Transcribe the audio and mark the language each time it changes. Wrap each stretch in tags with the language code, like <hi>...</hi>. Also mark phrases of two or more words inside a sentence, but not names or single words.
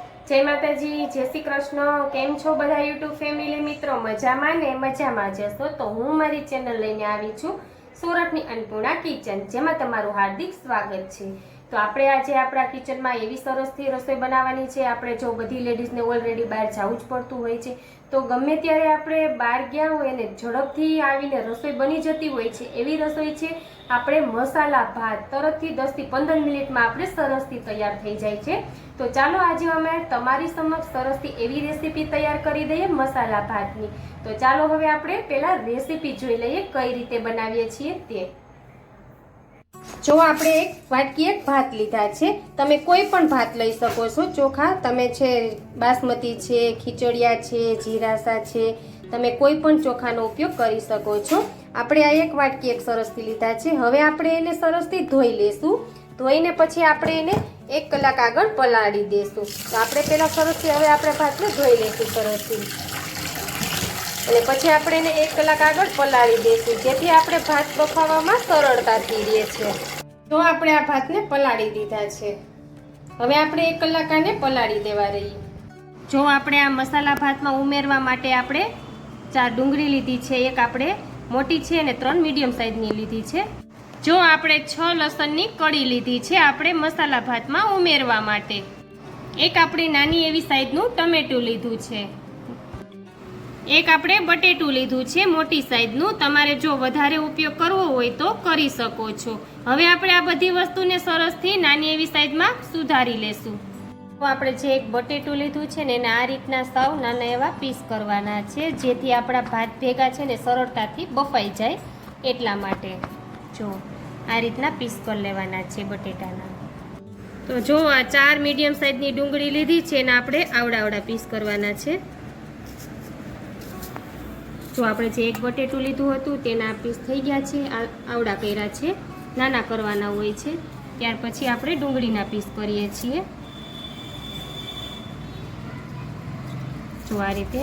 <gu>જય માતાજી, જય શ્રી કૃષ્ણ। કેમ છો બધા યુટ્યૂબ ફેમિલી મિત્રો? મજામાં ને મજામાં જ હશો તો હું મારી ચેનલ લઈને આવી છું સૂરતની અન્નપૂર્ણા કિચન, જેમાં તમારું હાર્દિક સ્વાગત છે। તો આપણે આજે આપણા કિચનમાં એવી સરસથી રસોઈ બનાવવાની છે। આપણે જો બધી લેડીજને ઑલરેડી બહાર જાવું જ પડતું હોય છે તો ગમે ત્યારે આપણે બહાર ગયા હોય ને ઝડપથી આવીને રસોઈ બની જતી હોય છે એવી રસોઈ છે। આપણે મસાલા ભાત તરતથી 10 થી 15 મિનિટમાં આપણે સરસથી તૈયાર થઈ જાય છે। તો ચાલો આજ અમે તમારી સમક્ષ સરસથી એવી રેસિપી તૈયાર કરી દઈએ મસાલા ભાતની। તો ચાલો હવે આપણે પેલા રેસિપી જોઈ લઈએ કઈ રીતે બનાવીએ છીએ તે। જો આપણે એક વાટકી એક ભાત લીધા છે, તમે કોઈ પણ ભાત લઈ શકો છો। ચોખા તમે છે બાસમતી છે, ખીચડિયા છે, જીરાસા છે, તમે કોઈ પણ ચોખાનો ઉપયોગ કરી શકો છો। આપણે આ એક વાટકી એક સરસથી લીધા છે। હવે આપણે એને સરસથી ધોઈ લેશું। ધોઈને પછી આપણે એને 1 કલાક આગળ પલાળી દેશું। તો આપણે પેલા સરસથી હવે આપણે ભાતને ધોઈ લેશું સરસથી અને પછી આપણે એને 1 કલાક આગળ પલાળી દેશું, જેથી આપણે ભાત બફાવવામાં સરળતાથી રહે છે। તો આપણે આ ભાતને પલાળી દીધા છે। હવે આપણે 1 કલાક આને પલાળી દેવા રહી। જો આપણે આ મસાલા ભાતમાં ઉમેરવા માટે આપણે 4 ડુંગળી લીધી છે, એક આપણે મોટી છે અને 3</gu> <en>medium sizeની</en> <gu>લીધી છે। જો આપણે 6 લસણની કળી લીધી છે આપણે મસાલા ભાતમાં ઉમેરવા માટે। એક આપણે નાની એવી સાઈઝનું ટમેટું લીધું છે। એક આપણે બટેટું લીધું છે મોટી સાઇઝનું। તમારે જો વધારે ઉપયોગ કરવો હોય તો કરી શકો છો। હવે આપણે આ બધી વસ્તુને સરસથી નાની એવી સાઇઝમાં સુધારી લેશું। તો આપણે જે એક બટેટું લીધું છે ને એને આ રીતના સાવ નાના એવા પીસ કરવાના છે, જેથી આપણા ભાત ભેગા છે ને સરળતાથી બફાઈ જાય એટલા માટે। જો આ રીતના પીસ કર લેવાના છે બટેટાના। તો જો આ 4</gu> <en>medium sizeની</en> <gu>डुंगળી લીધી છે ને આપણે આવડા પીસ કરવાના છે। जो આપણે જે એક બટેટું લીધું હતું તેના પીસ થઈ ગયા છે, આવડા કર્યા છે, નાના કરવાના હોય છે। ત્યાર પછી આપણે ડુંગળીના પીસ કરીએ છીએ જો આ રીતે।</gu>